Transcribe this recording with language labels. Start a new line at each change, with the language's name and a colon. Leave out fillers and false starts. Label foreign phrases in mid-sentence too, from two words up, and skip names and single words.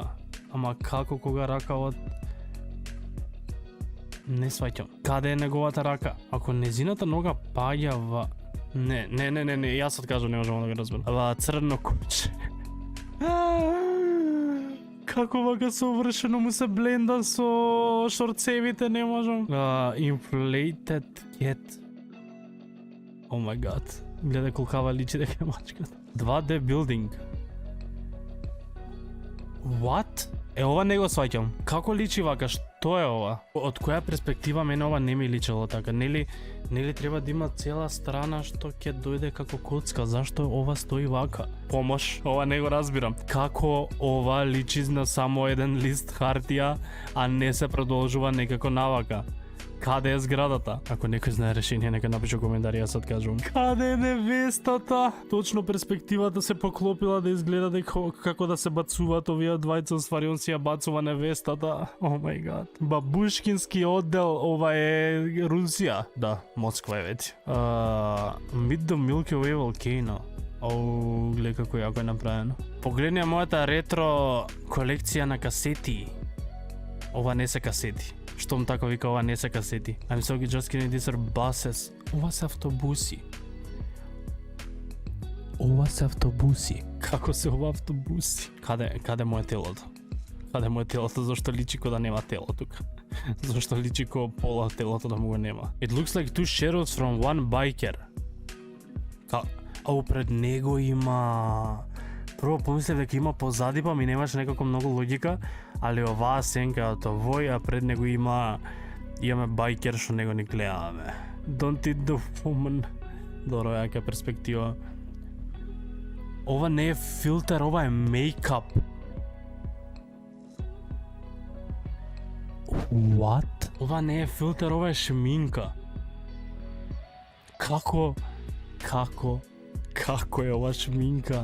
Macedonian: Ама како кога ракавот не сваќам. Каде е неговата рака? Ако незината нога паѓа во... Не, јас откажам, не можам да го разберам. Ва црно куче. Како вака совршено му се бленда со шорцевите, не можам.
English: Inflated cat. Oh my god.
Macedonian: Гледај колкава личи дека е мачката.
English: 2D building. What?
Macedonian: Ова не го сваќам. Како личи вака? Што е ова? Од која перспектива мене ова не ми личело така? Нели треба да има цела страна што ќе дојде како коцка? Зашто ова стои вака? Помош, ова не го разбирам. Како ова личи на само еден лист хартија, а не се продолжува некако навака? Каде е зградата? Ако некој знае решение, нека напише коментари, јас откажувам. Каде е невестата? Точно перспективата се поклопила да изгледа дека како да се бацуваат овие двајца, уствари он си ја бацува невестата.
English: Oh my god.
Macedonian: Бабушкински оддел, ова е Русија. Да, Москва е вети.
English: Meet the Milky Way volcano.
Macedonian: Гледа како јако е направено. Погледни мојата ретро колекција на касети. Ова не се касети. Штом така вика, ова не се касети.
English: I'm so just kidding, these are buses.
Macedonian: Ова се автобуси. Како се ова автобуси? Каде моје телото? Каде моје телото? Зошто личи ко да нема тело тука? Зошто личи ко пола телото да му го нема?
English: It looks like two shadows from one biker.
Macedonian: Пред него има... Прво помислев дека има позади, па ми немаше некако многу логика, али оваа сенка од овој, а пред него имаме байкер што него ни гледаме.
English: Don't eat the woman.
Macedonian: Добро, јака перспектива. Ова не е филтер, ова е мейкап.
English: What?
Macedonian: Ова не е филтер, ова е шминка. Како е ова шминка?